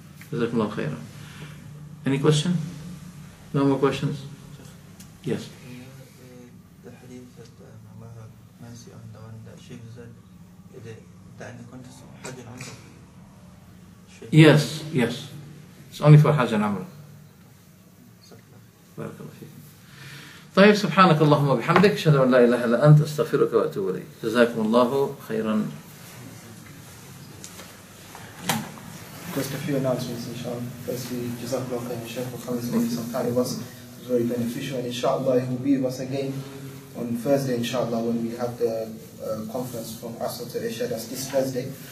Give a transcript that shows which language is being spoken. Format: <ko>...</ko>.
<en>Jazakumullah khairan. Any question? No more questions? Yes. The hadith that Mama Nancy on the one that Sheikh said, that in the context of Hajj and Umrah. Yes, yes. It's only for Hajj and Umrah.</en> <ar>بارك الله فيك. طيب سبحانك اللهم وبحمدك أشهد أن لا إله إلا أنت أستغفرك وأتوب إليك. جزاكم الله خيرا.</ar> <en>Just a few announcements, inshallah. Firstly, Jazakallah khairan, Shaykh, for coming spending some time with us. It was very beneficial, and inshallah he will be with us again on Thursday, inshallah, when we have the conference from Asr to Isha. That's this Thursday.</en>